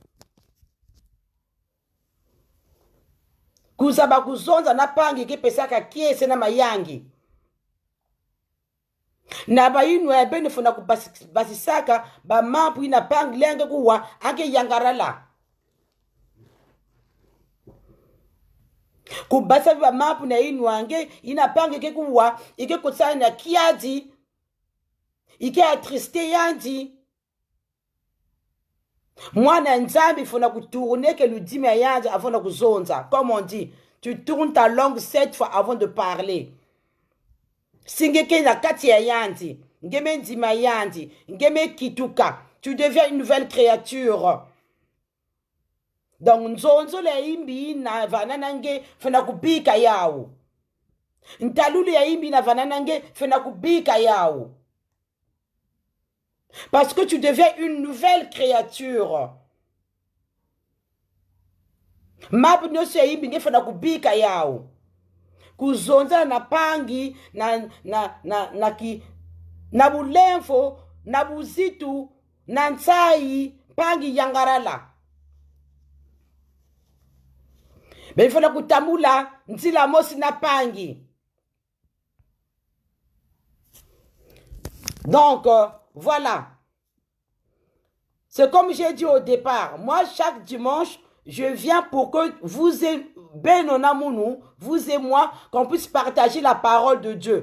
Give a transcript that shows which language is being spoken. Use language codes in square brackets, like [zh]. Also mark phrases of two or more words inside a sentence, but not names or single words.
[mkw] Kuzaba kuzonza na pangi ke pesaka kiese na mayangi. Na bayinu ya bene funa kubasisaka ba mampu ina pangi lenge kuwa ange yangarala. Kubasa ba mampu na inu ange ina pangi ke kuwa ike kutsana na kiadi. Ike attriste yandi. Mwana nzambi fona kutourner que le dime yandi [fr] avant de [mkw] kuzonza. [fr] Comme on dit, tu tournes ta langue 7 fois avant de parler. [mkw] Singeke na kati ya yandi, ngeme ndima yandi, ngeme kituka, [fr] tu deviens une nouvelle créature. [mkw] Donc nzonzo le imbi na vananange fona kubika yao. Ntalulu ya imbi na vananange fona kubika yao. [fr] Parce que tu deviens une nouvelle créature. [mkw] Mapu nyoso ya imbi ngefana kubika yao. Kuzonza na pangi na bulemfo na buzitu na nsai pangi yangarala. Befana kutamula nzila mosi na pangi. [fr] Donc voilà. C'est comme j'ai dit au départ. Moi, chaque dimanche, je viens pour que vous et vous et moi, qu'on puisse partager la parole de Dieu.